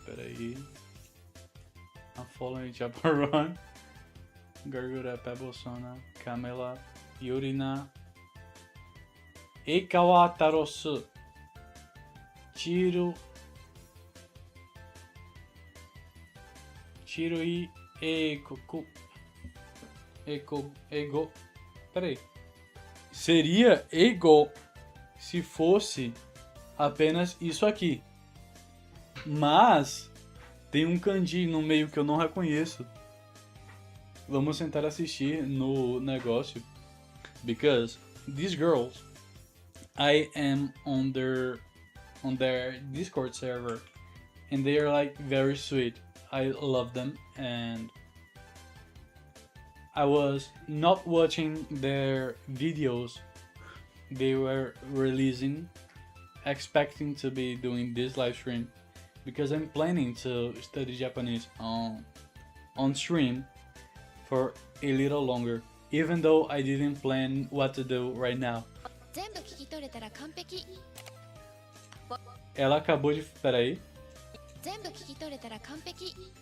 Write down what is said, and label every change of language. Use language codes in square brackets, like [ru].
[pt] Peraí. [en] I'm following Japaron, Gargura, Pebblesona, Camela, Yurina, Eikawa Tarosu, Shirui Ekoku, Ego. [pt] Peraí. Seria Ego se fosse apenas isso aqui. Mas tem um kanji no meio que eu não reconheço. Vamos tentar assistir no negócio. [en] Because these girls, I am on their Discord server, and they are like very sweet. I love them, and I was not watching their videos they were releasing, expecting to be doing this live stream, because I'm planning to study Japanese on stream for a little longer, even though I didn't plan what to do right now. [ja] 全部聞き取れたら完璧。 [pt] Ela acabou de... Peraí. [ja] 全部聞き取れたら完璧。